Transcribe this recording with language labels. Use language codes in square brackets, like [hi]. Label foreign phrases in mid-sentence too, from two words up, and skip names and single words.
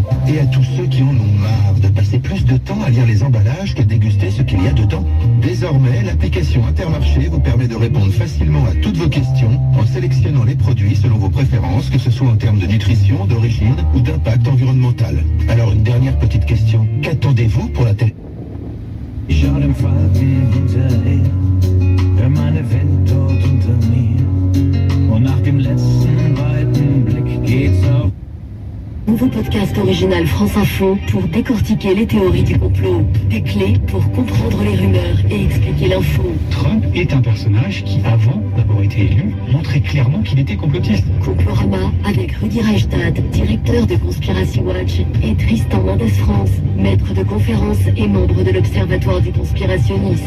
[fr] Et à tous ceux qui en ont marre de passer plus de temps à lire les emballages qu'à déguster ce qu'il y a dedans. Désormais, l'application Intermarché vous permet de répondre facilement à toutes vos questions en sélectionnant les produits selon vos préférences, que ce soit en termes de nutrition, d'origine ou d'impact environnemental. Alors une dernière petite question. Qu'attendez-vous pour la télé? [de] Schau dem Falken hinterher, hör meine Wind dort unter mir. Und nach dem letzten weiten Blick geht's auf. [fr] Nouveau podcast original France Info pour décortiquer les théories du complot. Des clés pour comprendre les rumeurs et expliquer l'info. Trump est un personnage qui, avant d'avoir été élu, montrait clairement qu'il était complotiste. Complorama avec Rudy Reichstadt, directeur de Conspiracy Watch, et Tristan Mendes France, maître de conférences et membre de l'Observatoire du conspirationnisme.